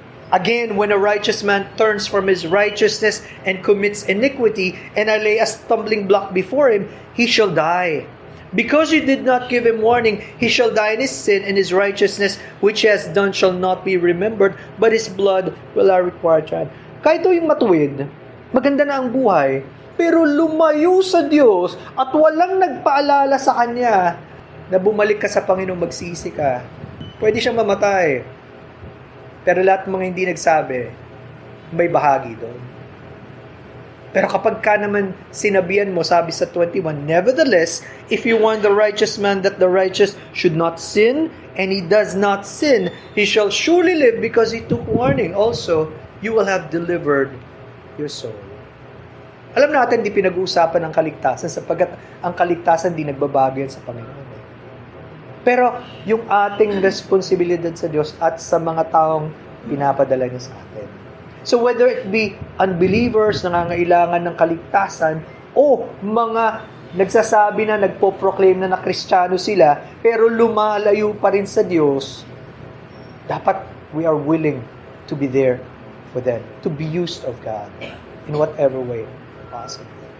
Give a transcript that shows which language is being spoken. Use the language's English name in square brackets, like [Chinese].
[English] Again, when a righteous man turns from his righteousness and commits iniquity, and I lay a stumbling block before him, he shall die. Because you did not give him warning, he shall die in his sin, and his righteousness which he has done shall not be remembered, but his blood will I require to add. [Filipino] Kahit yung matuwid, maganda na ang buhay, pero lumayo sa Diyos at walang nagpaalala sa Kanya na bumalik ka sa Panginoon, magsisi ka, pwede siyang mamatay. Pero lahat ng mga hindi nagsabi, may bahagi doon. Pero kapag ka naman sinabihan mo, sabi sa 21, [English] nevertheless, if you warn the righteous man that the righteous should not sin, and he does not sin, he shall surely live because he took warning. Also, you will have delivered your soul. [Filipino] Alam natin, di pinag-uusapan ang kaligtasan sapagkat ang kaligtasan di nagbabago yan sa Panginoon. Pero yung ating responsibilidad sa Diyos at sa mga taong pinapadala niya sa atin. [English] So whether it be unbelievers [Filipino] na nangangailangan ng kaligtasan o mga nagsasabi na nagpo-proclaim na Kristiyano sila pero lumalayo pa rin sa Diyos, dapat [English] we are willing to be there for them, to be used of God in whatever way possible.